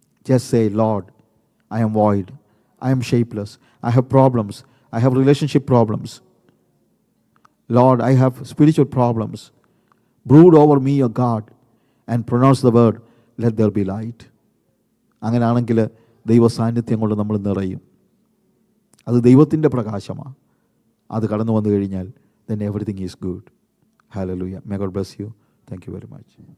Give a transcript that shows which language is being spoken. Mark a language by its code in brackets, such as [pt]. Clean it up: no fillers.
[en] Just say, Lord, I am void, I am shapeless, I have problems, I have relationship problems. Lord, I have spiritual problems. Brood over me, O God, and pronounce the word, let there be light. [ml] അങ്ങനെയാണെങ്കിൽ ദൈവ സാന്നിധ്യം കൊണ്ട് നമ്മൾ നിറയും. അത് ദൈവത്തിൻ്റെ പ്രകാശമാണ്. അത് കടന്നു വന്നു കഴിഞ്ഞാൽ [en] then everything is good. Hallelujah. May God bless you. Thank you very much.